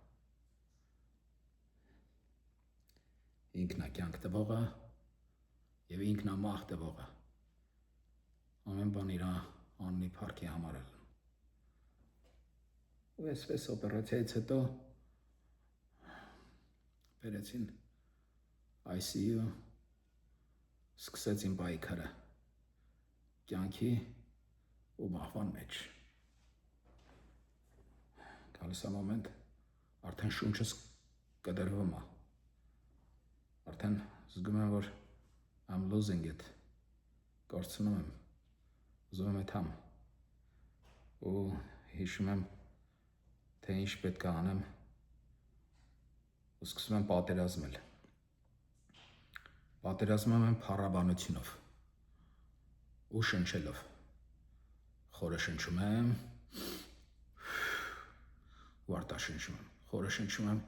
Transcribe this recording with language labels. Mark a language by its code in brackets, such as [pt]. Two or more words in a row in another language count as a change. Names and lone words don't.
[hy] ինքն է կյանք տվողը եւ ինքն է մահ տվողը, ամեն բան իր անունի փառքի համար է լինում, ու այսպես օպերացիայից հետո բերեցին ICU, սկսեց իմ պայքարը կյանքի ու մահվան մեջ, գալիս է մոմենտ, արդեն շունչս կդրվում է, արդեն զգում եմ, որ [en] I'm losing it, [hy] կորցնում եմ, ուզում եմ եթամ, ու հիշում եմ, թե ինչ պետք է անեմ, ու սկսում եմ պատերազմել, պատերազմում եմ փառաբանությունով ու շնչելով, խորը շնչում եմ ու արտաշնչում եմ, խորը շնչում եմ,